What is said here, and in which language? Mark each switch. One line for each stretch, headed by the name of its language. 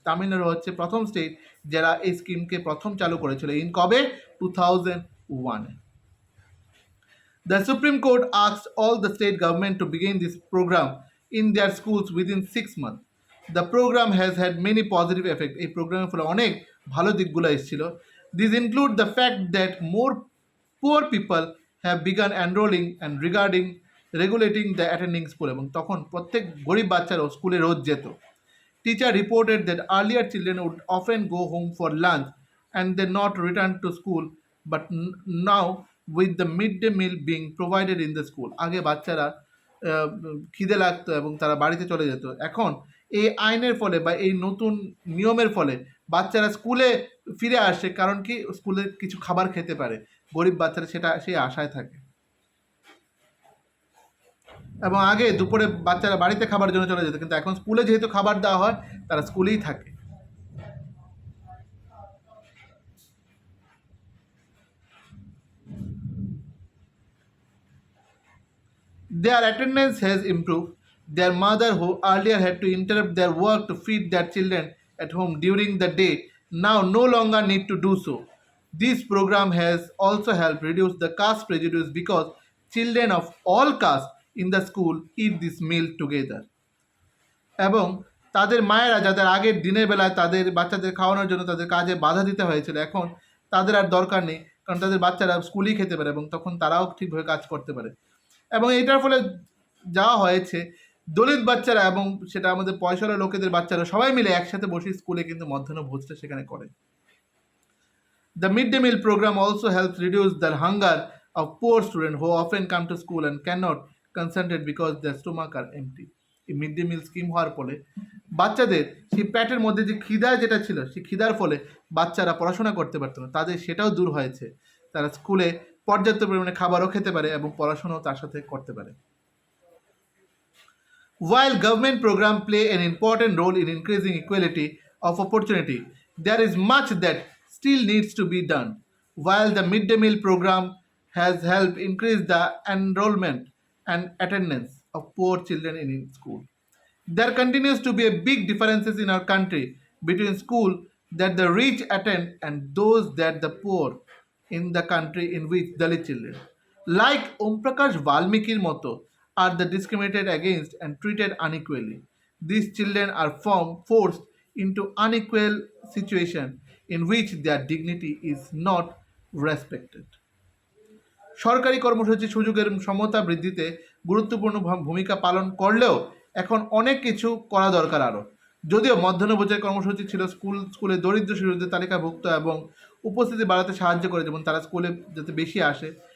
Bangla: Tamil Nadu হচ্ছে প্রথম state যারা এই স্কিমকে প্রথম চালু করেছিল। ইন কবে? 2001.
English: The Supreme Court asked all the state government to begin this program in their schools within 6 months. The program has had many positive effects.
Bangla: এই প্রোগ্রামের ফলে অনেক ভালো দিকগুলো এসেছিল।
English: These include the fact that more poor people have begun enrolling and regulating the attending school,
Bangla: এবং তখন প্রত্যেক গরিব বাচ্চারাও স্কুলে রোজ যেত।
English: Teacher reported that earlier children would often go home for lunch and then not return to school, but now with the midday meal being provided in the school,
Bangla: আগে বাচ্চারা খিদে লাগতো এবং তারা বাড়িতে চলে যেত। এখন এই আইনের ফলে বা এই নতুন নিয়মের ফলে বাচ্চারা স্কুলে ফিরে আসে, কারণ কি স্কুলে কিছু খাবার খেতে পারে। গরিব বাচ্চারা সেটা সেই আশায় থাকে। এবং আগে দুপুরে বাচ্চারা বাড়িতে খাবার জন্য চলে যেত, কিন্তু এখন স্কুলে যেহেতু খাবার দেওয়া হয় তারা স্কুলেই থাকে।
English: Their attendance has improved. Their mother, who earlier had to interrupt their work to feed their children at home during the day, now no longer need to do so. This program has also helped reduce the caste prejudice because children of all castes in the school eat this meal together.
Bangla: এবং তাদের মায়েরা যাদের আগের দিনের বেলায় তাদের বাচ্চাদের খাওয়ানোর জন্য তাদের কাজে বাধা দিতে হয়েছিল, এখন তাদের আর দরকার নেই, কারণ তাদের বাচ্চারা স্কুলেই খেতে পারে এবং তখন তারাও ঠিকভাবে কাজ করতে পারে। এবং এটার ফলে যা হয়েছে, দলিত বাচ্চারা এবং সেটা আমাদের পয়সাওয়ালা লোকেদের বাচ্চারা সবাই মিলে একসাথে বসে স্কুলে কিন্তু মধ্যাহ্ন ভোজটা সেখানে করে। The midday meal program also helps reduce the hunger of poor students who often come to school and cannot concentrate because their stomach are empty. এই মিড ডে মিল স্কিম হওয়ার ফলে বাচ্চাদের সেই পেটের মধ্যে যে খিদা যেটা ছিল, সেই খিদার ফলে বাচ্চারা পড়াশোনা করতে পারতো না, তাদের সেটাও দূর হয়েছে। তারা স্কুলে পর্যাপ্ত পরিমাণে খাবারও খেতে পারে এবং পড়াশোনাও তার সাথে করতে পারে।
English: While government programs play an important role in increasing equality of opportunity, there is much that still needs to be done. While the midday meal program has helped increase the enrollment and attendance of poor children in school, there continues to be a big differences in our country between school that the rich attend and those that the poor in the country in which Dalit children, like Om Prakash Valmikir moto, are the discriminated against and treated unequally. These children are forced into unequal situation in which their dignity is not respected.
Bangla: সরকারি কর্মসূচি সুযোগের সমতা বৃদ্ধিতে গুরুত্বপূর্ণ ভূমিকা পালন করলেও এখন অনেক কিছু করা দরকার আরও। যদিও মধ্যাহ্নভোজের কর্মসূচি ছিল স্কুলে দরিদ্র শিশুদের তালিকাভুক্ত এবং উপস্থিতি বাড়াতে সাহায্য করে, যেমন তারা স্কুলে যাতে বেশি আসে।